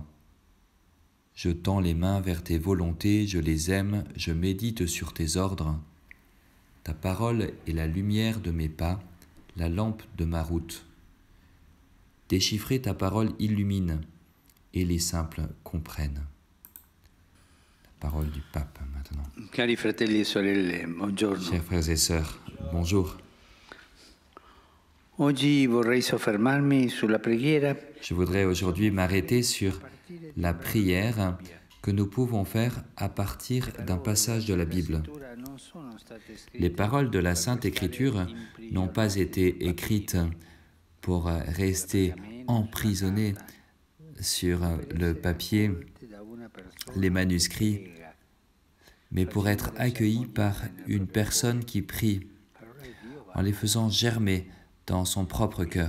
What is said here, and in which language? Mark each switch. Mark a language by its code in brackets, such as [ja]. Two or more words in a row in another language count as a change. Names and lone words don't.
[fr] Je tends les mains vers tes volontés, je les aime, je médite sur tes ordres. Ta parole est la lumière de mes pas, la lampe de ma route. Déchiffrer ta parole illumine, et les simples comprennent. La parole du pape maintenant. [it] Cari fratelli e sorelle, buongiorno. [fr] Chers frères et sœurs, bonjour. [it] Oggi vorrei soffermarmi sulla preghiera. [fr] Je voudrais aujourd'hui m'arrêter sur la prière que nous pouvons faire à partir d'un passage de la Bible. Les paroles de la Sainte Écriture n'ont pas été écrites pour rester emprisonnées sur le papier, les manuscrits, mais pour être accueillies par une personne qui prie, en les faisant germer dans son propre cœur.